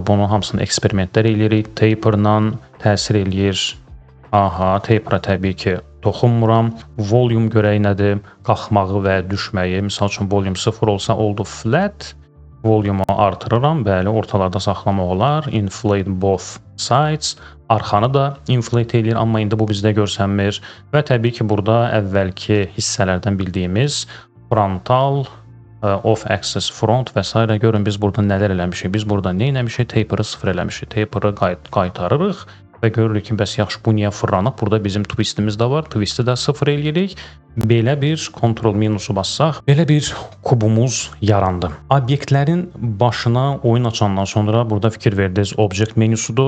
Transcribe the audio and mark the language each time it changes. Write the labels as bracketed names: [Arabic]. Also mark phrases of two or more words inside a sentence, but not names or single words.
[Azerbaijani] Bunu hamısını eksperimentlər eləyirik. Taper'la təsir eləyir. Taper'a təbii ki, toxunmuram. Volume görək nədir? Qalxmağı və düşməyi. Misal üçün, volume 0 olsa oldu flat. Volume'u artırıram. Bəli, ortalarda saxlamaq olar. [English] Inflate both sides. [Azerbaijani] Arxanı da inflate eləyir, amma indi bu bizdə görsənmir. Və təbii ki, burada əvvəlki hissələrdən bildiyimiz frontal, [English] off-axis front [Azerbaijani] və s. Görün, biz burada nələr eləmişik. Biz burada nə eləmişik? Taper'ı 0 eləmişik. Taper'ı qaytarırıq və görürük ki, bəs yaxşı, bu niyə fırlanıb? Burada bizim twistimiz də var. Twisti də 0 eləyirik. Belə bir Ctrl- bassaq, belə bir kubumuz yarandı. Obyektlərin başına oyun açandan sonra burada fikir verdiniz object menüsudur.